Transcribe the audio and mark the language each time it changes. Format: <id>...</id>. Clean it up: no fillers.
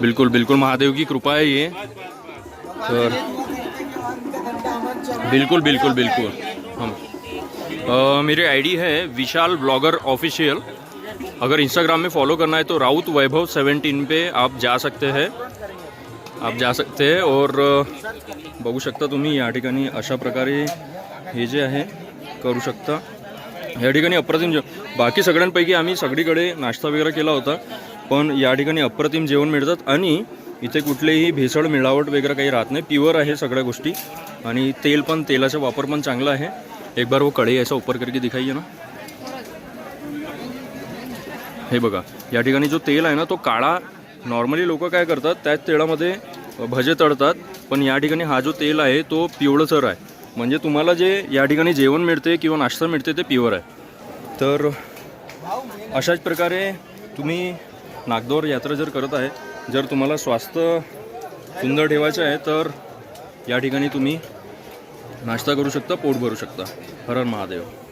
<hi>बिल्कुल बिल्कुल महादेव की कृपा है ये. तर बिल्कुल बिल्कुल बिल्कुल हम मेरी आईडी है विशाल ब्लॉगर ऑफिशियल. अगर इंस्टाग्राम में फॉलो करना है तो राउत वैभव 17 पे आप जा सकते हैं.</hi> <mr>और बघू शकता तुम्ही या ठिकाणी अशा प्रकारे हे जे आहे करू शकता. या ठिकाणी अप्रतिम बाकी सगळ्यांपैकी आम्ही सगळीकडे नाश्ता वगैरे केला होता पण या ठिकाणी अप्रतिम जेवण मिळतात आणि इथे कुठलेही भेसळ मिळावट वगैरे काही राहत नाही. प्युअर आहे सगळ्या गोष्टी आणि तेल पण तेलाचा वापर पण चांगला आहे.</mr> <hi>एक बार वो कढई ऐसा ऊपर करके दिखाइए ना.</hi> <mr>हे बघा या ठिकाणी जो तेल आहे ना तो काळा. नॉर्मली लोक काय करतात त्याच तेलामध्ये भजे तळतात पण या ठिकाणी हा जो तेल आहे तो पिवळसर आहे. म्हणजे तुम्हाला जे या ठिकाणी जेवण मिळते किंवा नाश्ता मिळते ते प्युअर आहे. तर अशाच प्रकारे तुम्ही नागद्वार यात्रा जर करत आहे, जर तुम्हाला स्वास्थ्य सुंदर ठेवायचं आहे तर या ठिकाणी तुम्ही नाश्ता करू शकता, पोट भरू शकता. हर हर महादेव.</mr>